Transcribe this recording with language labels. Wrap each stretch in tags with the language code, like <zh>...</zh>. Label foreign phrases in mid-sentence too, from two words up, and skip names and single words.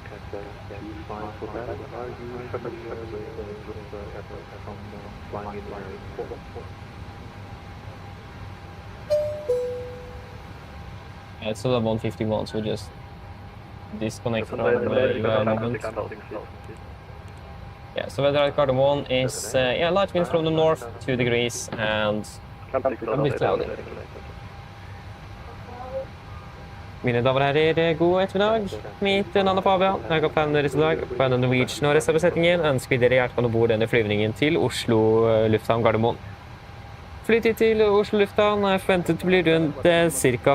<en>Yeah, it's still at 151, so we just disconnect from the moment. Yeah, so weather at Gardermoen is light wind from the north, 2 degrees, and a bit cloudy.</en> <no>Mine damer og herrer, god ettermiddag. Mitt navn er Fabian. Jeg er kaptein deres i dag. På Ålesund Norwegian og resten av besetningen ønsker vi dere hjertelig om bord denne flyvningen til Oslo lufthavn Gardermoen. Flytid til Oslo lufthavn er forventet til å bli rundt ca.</no>